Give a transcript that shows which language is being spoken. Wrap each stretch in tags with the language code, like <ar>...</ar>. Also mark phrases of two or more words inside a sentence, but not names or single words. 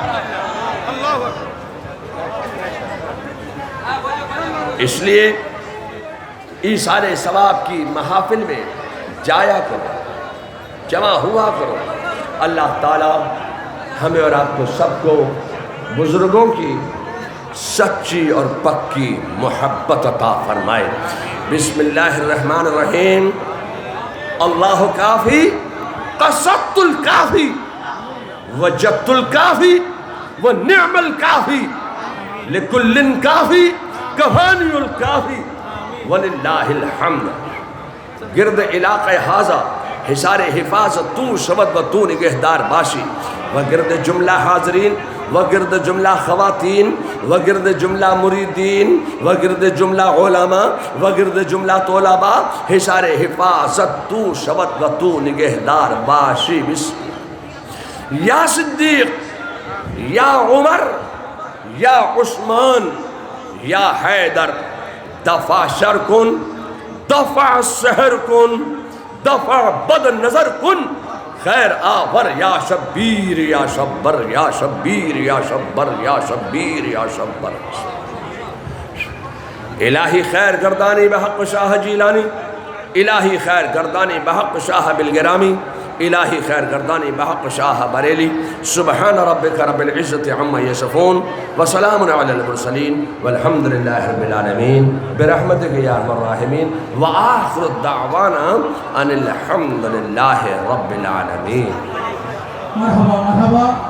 <ur>اس لیے ایصال ثواب کی محافل میں جایا کرو، جمع ہوا کرو۔ اللہ تعالیٰ ہمیں اور آپ کو سب کو بزرگوں کی سچی اور پکی محبت عطا فرمائے۔</ur> <ar>بسم اللہ الرحمن الرحیم۔ اللہ کافی، قصدت الکافی، وجدت الکافی، ونعم الکافی، لکل کافی، کفانی الکافی، وللہ الحمد۔</ar> <fa>گرد علاقہ حاضہ حصار حفاظت تو شود و تو نگہدار باشی، وگرد جملہ حاضرین، وگرد جملہ خواتین، وگرد جملہ مریدین، وگرد جملہ علماء، وگرد جملہ طلباء، حصار حفاظت تو شود و تو نگہدار باشی۔ یا صدیق، یا عمر، یا عثمان، یا حیدر، دفع شر کن، دفع سحر کن، دفع بد نظر کن، خیر آور یا شبیر یا شبر یا شبیر یا شبر یا شبیر یا شبر۔ الہی خیر گردانی بحق شاہ جیلانی، الہی خیر گردانی بحق شاہ بالگرامی، الہی خیر گردانی بحق شاہ بریلی۔</fa> <ar>سبحان ربک رب العزت عما یصفون، وسلام علی المرسلین، والحمد للہ رب العالمین، برحمتک یا ارحم الراحمین، وآخر الدعوانا ان الحمد للہ رب العالمین۔ مرحبا مرحبا۔</ar>